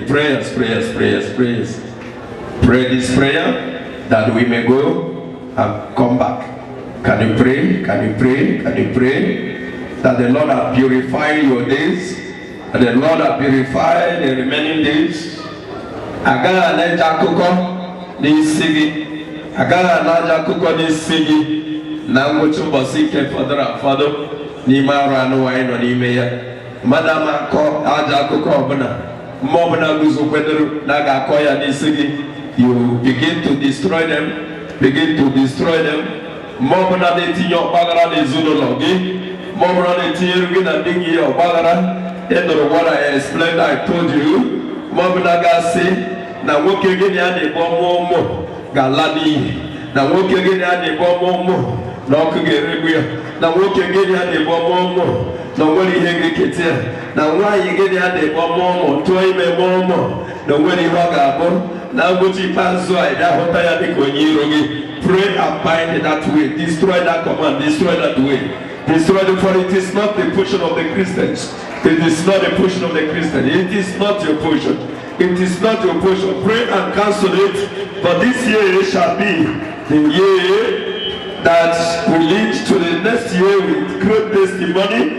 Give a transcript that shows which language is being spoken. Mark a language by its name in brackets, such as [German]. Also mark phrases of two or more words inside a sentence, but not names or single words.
[English] Prayers, prayers, prayers, prayers. Pray this prayer that we may go and come back. Can you pray? Can you pray? Can you pray? That the Lord has purified your days, and the Lord has purified the remaining days. [Igbo] Agaghị na-eje akụkọ n'isi gị, agaghị na-aja akụkọ n'isi gị na ngwụcha ụbọchị ike fọdụrụ afọdụ n'ime arụ anụ anyị nọ n'ime ya. Mmadụ ama akọ aja akụkọ ọbụla, mmụọ ọbụla guzokwenuru na ga-akọ ya n'isi gị. [English] You begin to destroy them, begin to destroy them. [Igbo] Mmụọ ọbụla na-etinye ọgbaghara n'ezinụlọ gị, mmụọ ọbụla na-etinyere gị na ndị gị ọgbaghara. [English] Ịnụrụ what I explained, I told you. [Igbo] Mmụọ ga-asị na nwoke gị na ya na-egbu ọmụmụ ga-ala n'iyi, na nwoke gị na ya na-egbu ọmụmụ na ọkụ ga-eregbu ya, na nwoke gị na ya na-egbu ọmụmụ na onwere ihe ga-eketa ya, na nwaanyị gị na ya na-egbu ọmụmụ tụọ ime ọmụmụ na onwere ihe ọ ga-abụ. Na ngwụcha ikpeazụ a ị ga-ahụta ya dịka onye iro gị. [English] Pray and bind that way, destroy that command, destroy that way. Destroy it, for it is not the portion of the Christians. It is not the portion of the Christian. It is not your portion. It is not your portion. Pray and cancel it. For this year shall be the year that will lead to the next year with great testimony.